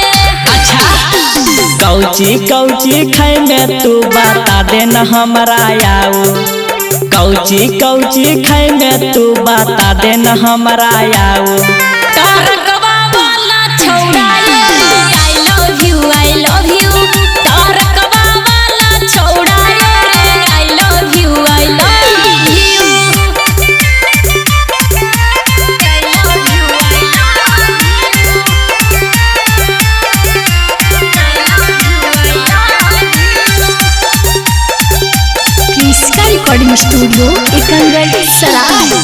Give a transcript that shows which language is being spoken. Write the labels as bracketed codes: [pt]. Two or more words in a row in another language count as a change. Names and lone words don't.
[anp] अच्छा कौची कौची खाई में तू बता दे न हमरा आऊ। कौची कौची खाई में तू बता दे न हमरा आऊ। टारकवा वाला छौड़ा रे [en] I love you I love you. [anp] टारकवा वाला छौड़ा रे [en] I love you I love you. [anp] क्रिस्का रिकॉर्डिंग स्टूडियो एकंगर सराय।